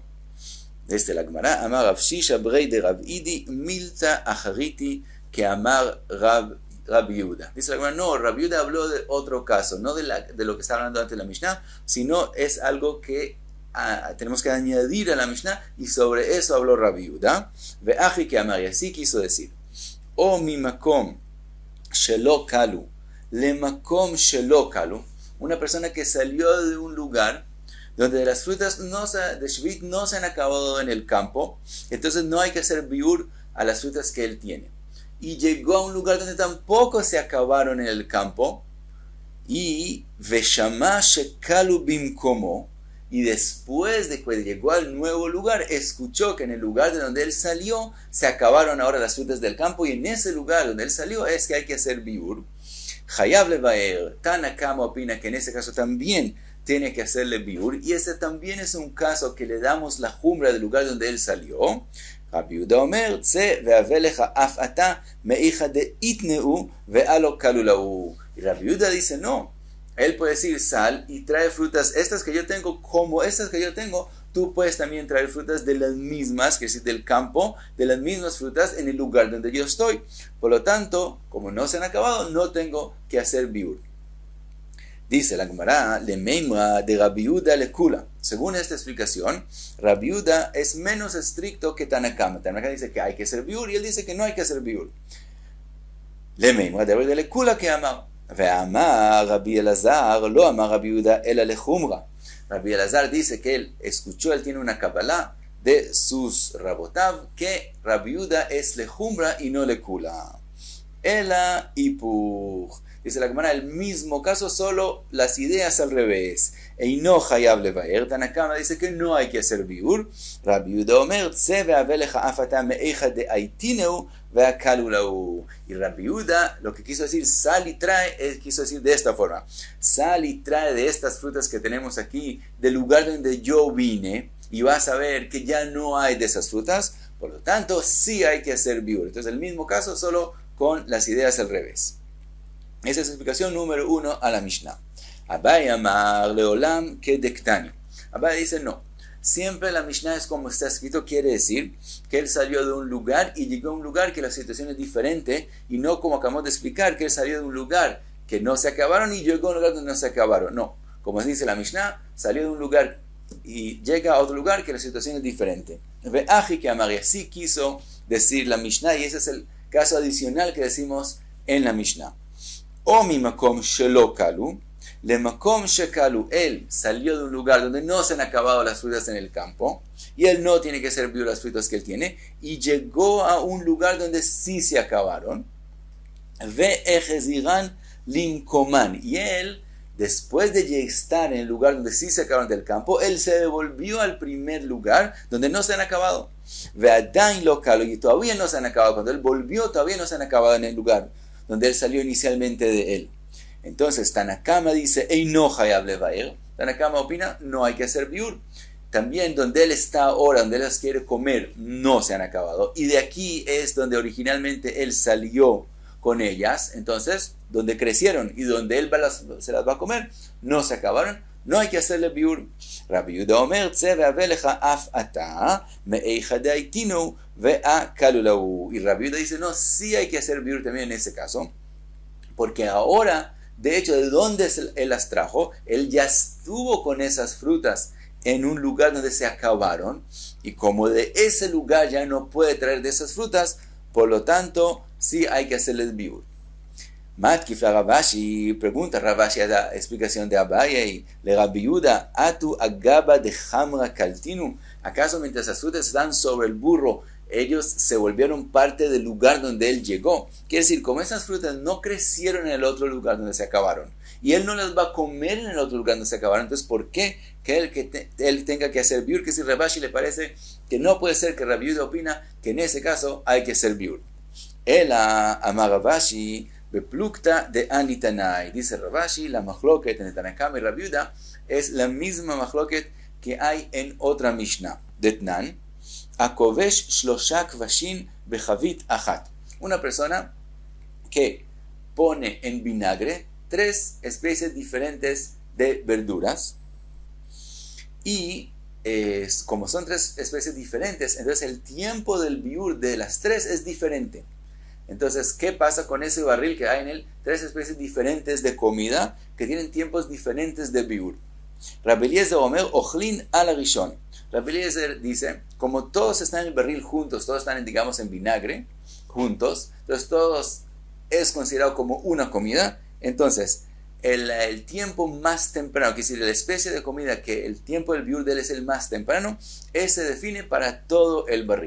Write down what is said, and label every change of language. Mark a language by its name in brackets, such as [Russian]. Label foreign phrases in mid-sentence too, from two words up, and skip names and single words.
[Spanish] Desde la Gemara, Amar Rav Shisha Brei de Rav Idi [Aramaic] מילתא אחריתי [Spanish] que Amar Rabbi Yehuda. Dice la Gemara, no, Rabbi Yehuda habló de otro caso, no de lo que está hablando antes de la Mishnah, sino es algo que tenemos que añadir a la Mishnah, y sobre eso habló Rabbi Yehuda. [Aramaic] והכי קא אמר, [Spanish] y así quiso decir, [Hebrew] או ממקום שלא כלו למקום שלא כלו, [Spanish] una persona que salió de un lugar donde las frutas de Shvi'it no se han acabado en el campo, entonces no hay que hacer biur a las frutas que él tiene, y llegó a un lugar donde tampoco se acabaron en el campo, [Hebrew] y ושמע שכלו במקומו, [Spanish] y después de que llegó al nuevo lugar, escuchó que en el lugar de donde él salió se acabaron ahora las frutas del campo, y en ese lugar donde él salió es que hay que hacer biur. [Hebrew] חייב לבער, [Spanish] Tana Kama opina que en ese caso también tiene que hacerle biur, y ese también es un caso que le damos la jumra del lugar donde él salió. [Hebrew] רבי יהודה אומר, [Aramaic] צא והבא לך אף אתה מהיכא דאיתנהו ולא כלו להו. [Spanish] Y Rabbi Yehuda dice, no, él puede decir, sal y trae frutas, estas que yo tengo, como estas que yo tengo, tú puedes también traer frutas de las mismas, que es del campo, de las mismas frutas en el lugar donde yo estoy. Por lo tanto, como no se han acabado, no tengo que hacer biur. Dice la Gemara, [Aramaic] למימרא דרבי יהודה לקולא. [Spanish] Según esta explicación, Rabbi Yehuda es menos estricto que Tana Kama. Tana Kama dice que hay que hacer biur y él dice que no hay que hacer biur. [Aramaic] למימרא דרבי יהודה לקולא קא אמר. ואמר רבי אלעזר לא אמר רבי יהודה אלא לחומרא. [Spanish] Rabbi Elazar dice que él escuchó, él tiene una kabbalah de sus rabotav, que Rabbi Yehuda es [Hebrew] לחומרא [Spanish] y no [Hebrew] לקולא. [Aramaic] אלא איפוך. [Spanish] Dice la Gemara, el mismo caso, solo las ideas al revés. [Hebrew] אינו חייב לבער. [Spanish] Tana Kama dice que no hay que hacer biur. [Hebrew] רבי יהודה אומר, [Aramaic] צא והבא לך אף אתה מהיכא דאיתנהו ואכלו להו. [Spanish] Y Rabbi Yehuda, lo que quiso decir, sal y trae, quiso decir de esta forma. Sal y trae de estas frutas que tenemos aquí, del lugar donde yo vine, y vas a ver que ya no hay de esas frutas. Por lo tanto, sí hay que hacer biur. Entonces, el mismo caso, solo con las ideas al revés. Esa es la explicación número 1 a la Mishnah. [Aramaic] אביי אמר לעולם כדקתני. [Spanish] Abai dice no. Siempre la Mishnah es como está escrito, quiere decir que él salió de un lugar y llegó a un lugar que la situación es diferente, y no como acabamos de explicar que él salió de un lugar que no se acabaron y llegó a un lugar donde no se acabaron. No, como dice la Mishnah, salió de un lugar y llega a otro lugar que la situación es diferente. [Aramaic] והכי קא אמר, [Spanish] y así quiso decir la Mishnah, y ese es el caso adicional que decimos en la Mishnah. [Hebrew] או ממקום שלא כלו למקום שכלו, [Spanish] él salió de un lugar donde no se han acabado las frutas en el campo, y él no tiene que hacer biur las frutas que él tiene, y llegó a un lugar donde sí se acabaron. [Hebrew] והחזירן למקומן, [Spanish] y él, después de estar en el lugar donde sí se acabaron del campo, él se devolvió al primer lugar donde no se han acabado. [Hebrew] ועדיין לא כלו, [Spanish] y todavía no se han acabado. Cuando él volvió, todavía no se han acabado en el lugar donde él salió inicialmente de él. Entonces, Tana Kama dice, [Hebrew] אינו חייב לבער. [Spanish] Tana Kama opina, no hay que hacer biur. también donde él está ahora, donde él las quiere comer, no se han acabado. Y de aquí es donde originalmente él salió con ellas. Entonces, donde crecieron y donde él se las va a comer, no se acabaron. No hay que hacerle biur. [Hebrew] רבי יהודה אומר, [Aramaic] צא והבא לך אף אתה מהיכא דאיתנהו ואכלו להו. [Spanish] Y Rabbi Yehuda dice, no, sí hay que hacer biur también en ese caso. Porque ahora, de hecho, ¿de dónde él las trajo? Él ya estuvo con esas frutas en un lugar donde se acabaron, y como de ese lugar ya no puede traer de esas frutas, por lo tanto, sí hay que hacerles biur. [Aramaic] מתקיף לה רב אשי, [Spanish] pregunta Ravashi a la explicación de Abaye, [Aramaic] לרבי יהודה אטו אגבא דחמרא קלטינהו, [Spanish] ¿acaso mientras las frutas están sobre el burro, ellos se volvieron parte del lugar donde él llegó? Quiere decir, como esas frutas no crecieron en el otro lugar donde se acabaron, y él no las va a comer en el otro lugar donde se acabaron, entonces ¿por qué él tenga que hacer biur? Que si Ravashi le parece que no puede ser, que Rabbi Yehuda opina que en ese caso hay que hacer biur. [Aramaic] אלא אמר רב אשי בפלוגתא דהני תנאי. [Spanish] Dice Ravashi, la machloket en Tanna Kama y Rabbi Yehuda es la misma machloket que hay en otra Mishnah. [Hebrew] דתנן הכובש שלשה כבשין בחבית אחת. [Spanish] Una persona que pone en vinagre 3 especies diferentes de verduras, y como son 3 especies diferentes, entonces el tiempo del biur de las 3 es diferente. Entonces, ¿qué pasa con ese barril que hay en él? 3 especies diferentes de comida que tienen tiempos diferentes de biur. [Hebrew] רבי אליעזר אומר אוכלין על ראשון. [Spanish] Rabbi Eliezer dice, como todos están en el barril juntos, todos están, digamos, en vinagre juntos, entonces todos es considerado como una comida. Entonces, el tiempo más temprano, que es decir, la especie de comida que el tiempo del biur de él es el más temprano, ese define para todo el barril.